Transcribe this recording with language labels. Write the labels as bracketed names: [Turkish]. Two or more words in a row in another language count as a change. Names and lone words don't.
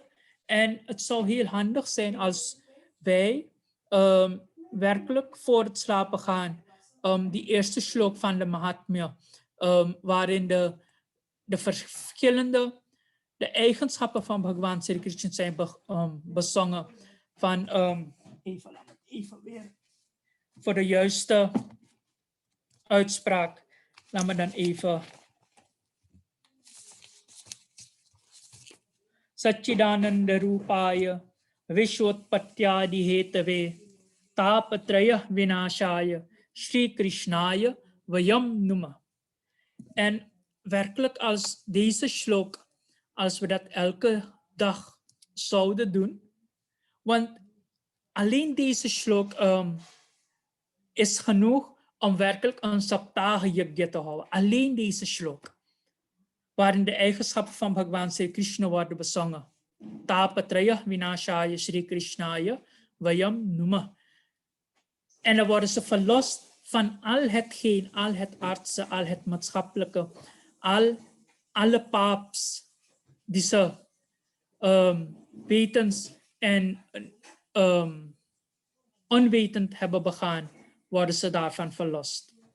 [Dutch] En het zou heel handig zijn als wij werkelijk voor het slapen gaan die eerste shlok van de Mahatmya, waarin de verschillende de eigenschappen van Bhagwan Sri Krishna zijn bezongen. Van even weer voor de juiste uitspraak. Laat me dan even. [Sanskrit] सच्चिदानन्द रूपाय विश्वोत्पत्त्यादि हेतवे तापत्रय विनाशाय श्री कृष्णाय वयं नुमः. [Dutch] En werkelijk als deze shlok, als we dat elke dag zouden doen, want alleen deze shlok is genoeg om werkelijk een [Sanskrit] सप्ताह यज्ञ [Dutch] te houden. Alleen deze shlok. Waarin de eigenschappen van Bhagwan Sri Krishna worden bezongen. [Sanskrit] तापत्रय विनाशाय श्री कृष्णाय वयं नुमः. [Dutch] En dan worden ze verlost van al hetgeen, al het aardse, al het maatschappelijke, alle paps die ze wetens en onwetend hebben begaan, worden ze daarvan verlost.